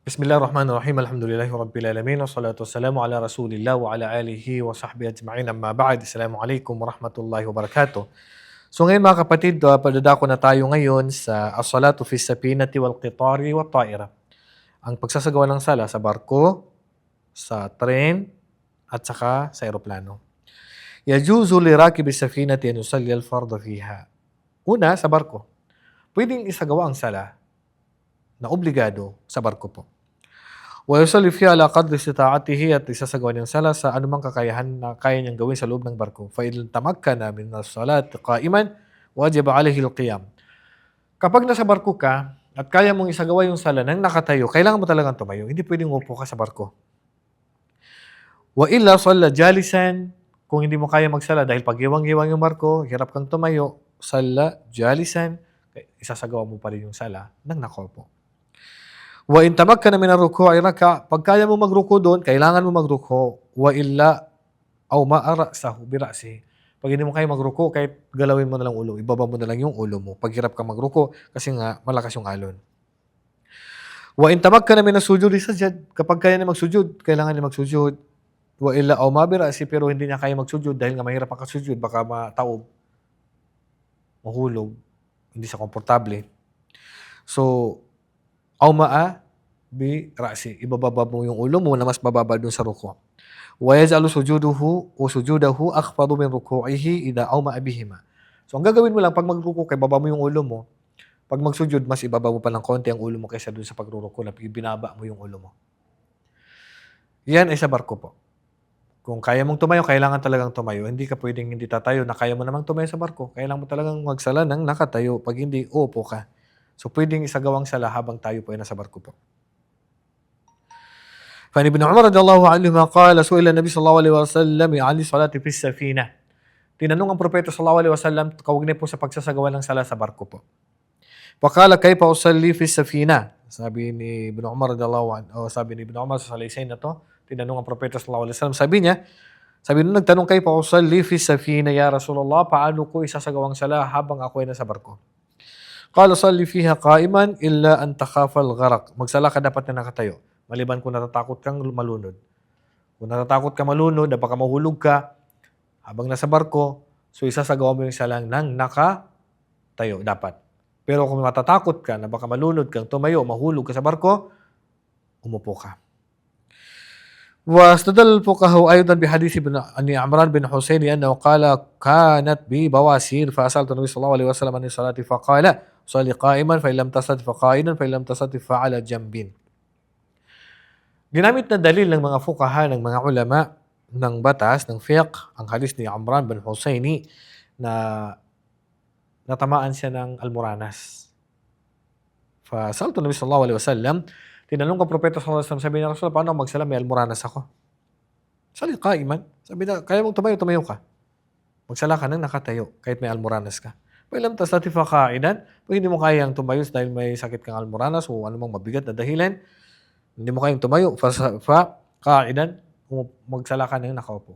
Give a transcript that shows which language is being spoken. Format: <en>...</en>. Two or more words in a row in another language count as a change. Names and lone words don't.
<ar>بسم الله الرحمن الرحيم. الحمد لله رب العالمين. والصلاة والسلام على رسول الله وعلى آله وصحبه أجمعين. أما بعد. السلام عليكم ورحمة الله وبركاته.</ar> <tl>So ngayon mga kapatid, padadako na tayo ngayon sa</tl> <ar>الصلاة في السفينة والقطار والطائرة.</ar> <tl>Ang pagsasagawa ng sala sa barko, sa tren, at saka sa eroplano.</tl> <ar>يجوز لراكب السفينة أن يصلي الفرض فيها.</ar> <tl>Una, sa barko. Pwedeng isagawa ang sala na obligado sa barko po.</tl> <ar>ويصلي فيها على قدر استطاعته</ar> <tl>at isasagawa niyang sala sa anumang kakayahan na kaya niyang gawin sa loob ng barko.</tl> <ar>فإن تمكن من الصلاة قائما وجب عليه القيام.</ar> <tl>Kapag nasa barko ka at kaya mong isagawa yung sala nang nakatayo, kailangan mo talagang tumayo. Hindi pwedeng upo ka sa barko.</tl> <ar>وإلا صلى جالسا,</ar> <tl>kung hindi mo kaya magsala dahil paghiwang-hiwang yung barko, hirap kang tumayo,</tl> <ar>صلى جالسا,</ar> <tl>isasagawa mo pa rin yung sala nang nakaupo.</tl> <ar>وإن تمكن من الركوع ركع,</ar> <tl>pag kaya mo magruko doon, kailangan mo magruko.</tl> <ar>وإلا أومأ رأسه برأسه.</ar> <tl>Pag hindi mo kaya magruko, kahit galawin mo na lang ulo, ibaba mo na lang yung ulo mo. Pag hirap ka magruko kasi nga malakas yung alon.</tl> <ar>وإن تمكن من السجود سجد,</ar> <tl>kapag kaya niya magsujud, kailangan niya magsujud.</tl> <ar>وإلا أومأ برأس,</ar> <tl>pero hindi niya kaya magsujud dahil nga mahirap ang kasujud, baka mataob, mahulog, hindi siya komportable. So,</tl> <ar>أومأ برأس,</ar> <tl>ibababa mo yung ulo mo na mas bababa dun sa ruko.</tl> <ar>ويجعل سجوده أخفض من ركوعه إذا أومأ بهما.</ar> <tl>So ang gagawin mo lang pag magruko kay baba mo yung ulo mo, pag magsujud mas ibaba mo pa ng konti ang ulo mo kaysa dun sa pagruruko na binaba mo yung ulo mo. Yan ay sa barko po. Kung kaya mong tumayo, kailangan talagang tumayo. Hindi ka pwedeng hindi tatayo na kaya mo namang tumayo sa barko. Kailangan mo talagang magsala ng nakatayo. Pag hindi, uupo ka. So, pwedeng isagawang sala habang tayo po ay nasa barko po.</tl> <ar>فعن ابن عمر رضي الله عنهما قال سئل النبي صلى الله عليه وسلم عن الصلاة في السفينة.</ar> <tl>Tinanong ang propeta</tl> <ar>صلى الله عليه وسلم</ar> <tl>kaugnay po sa pagsasagawa ng sala sa barko po.</tl> <ar>فقال كيف أصلي في سفينة?</ar> <tl>Sabi ni Ibn Umar</tl> <ar>رضي الله عنه,</ar> <tl>sabi ni Ibn Umar sa salaysay na to, tinanong ang propeta</tl> <ar>صلى الله عليه وسلم,</ar> <tl>sabi nung nagtanong</tl> <ar>كيف أصلي في سفينة يا رسول الله,</ar> <tl>paano ko isasagawang sala habang ako ay nasa barko?</tl> <ar>قال صل فيها قائما إلا أن تخاف الغرق.</ar> <tl>Magsala ka dapat na nakatayo, maliban kung natatakot kang malunod. Kung natatakot ka malunod, baka mahulog ka habang nasa barko, so isasagawa mo yung salang nang nakatayo dapat. Pero kung matatakot ka na baka malunod kang tumayo, mahulog ka sa barko, umupo ka.</tl> <ar>واستدل الفقهاء أيضا بحديث عن عمران بن حسين أنه قال كانت بي بواسير فأسألت النبي صلى الله عليه وسلم عن الصلاة فقال صلي قائما فإن لم تستطع فقائدا فإن لم تستطع فعلى جنب.</ar> <tl>Ginamit na dalil ng mga fuqaha, ng mga ulama ng batas, ng fiqh, ang hadis ni Amran bin Husayni na natamaan siya ng almoranas.</tl> <ar>فسألت النبي صلى الله عليه وسلم,</ar> <tl>tinanong ka propeta</tl> <ar>صلى الله عليه وسلم,</ar> <tl>sabi niya, Rasul, paano magsala, may almoranas ako?</tl> <ar>صل قائما.</ar> <tl>Sabi na, kaya mong tumayo, tumayo ka. Magsala ka nang nakatayo, kahit may almoranas ka.</tl> <ar>فإن لم تستطع فقاعدا,</ar> <tl>pag hindi mo kayang tumayo dahil may sakit kang almoranas o anumang mabigat na dahilan, hindi mo kayang tumayo,</tl> <ar>فقاعدا,</ar> <tl>magsala ka nang nakaupo.</tl>